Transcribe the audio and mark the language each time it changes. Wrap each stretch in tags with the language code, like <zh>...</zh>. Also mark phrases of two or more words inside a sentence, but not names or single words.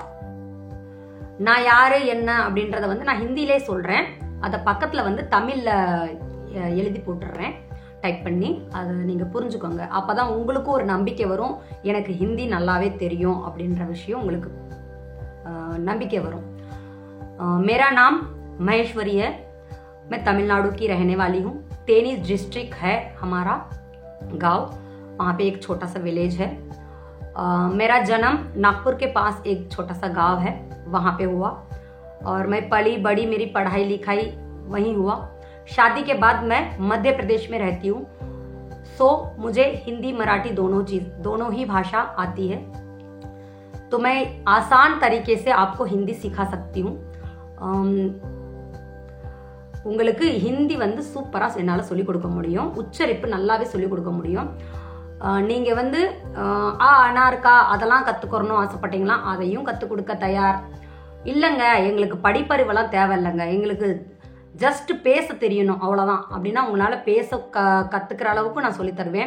<ta>நான் யார் என்ன அப்படின்றத நான் ஹிந்திலே சொல்கிறேன், அதை பக்கத்தில் தமிழில் எழுதி போட்டுடுறேன் டைப் பண்ணி. அதை நீங்கள் புரிஞ்சுக்கோங்க. அப்போ தான் உங்களுக்கும் ஒரு நம்பிக்கை வரும், எனக்கு ஹிந்தி நல்லாவே தெரியும் அப்படின்ற விஷயம் உங்களுக்கு நம்பிக்கை வரும்.</ta> <hi>मेरा नाम महेश्वरी है, मैं तमिलनाडु की रहने वाली हूँ. तेनी डिस्ट्रिक्ट है हमारा गांव, वहाँ पे एक छोटा सा विलेज है. मेरा जन्म नागपुर के पास एक छोटा सा गांव है, वहाँ पे हुआ. और मैं पली बड़ी, मेरी पढ़ाई लिखाई वहीं हुआ. शादी के बाद मैं मध्य प्रदेश में रहती हूँ. सो मुझे हिंदी मराठी दोनों ही भाषा आती है. तो मैं आसान तरीके से आपको हिंदी सिखा सकती हूँ.</hi> <ta>உங்களுக்கு ஹிந்தி சூப்பராக என்னால் சொல்லிக் கொடுக்க முடியும், உச்சரிப்பு நல்லாவே சொல்லிக் கொடுக்க முடியும். நீங்கள் அனார்கா அதெல்லாம் கற்றுக்கணும் ஆசைப்பட்டீங்களா, அதையும் கற்றுக் கொடுக்க தயார். இல்லைங்க எங்களுக்கு படிப்பறிவெல்லாம் தேவையில்லைங்க, எங்களுக்கு ஜஸ்ட் பேச தெரியணும் அவ்வளோதான் அப்படின்னா உங்களால் பேச கற்றுக்கிற அளவுக்கு நான் சொல்லித்தருவேன்.</ta>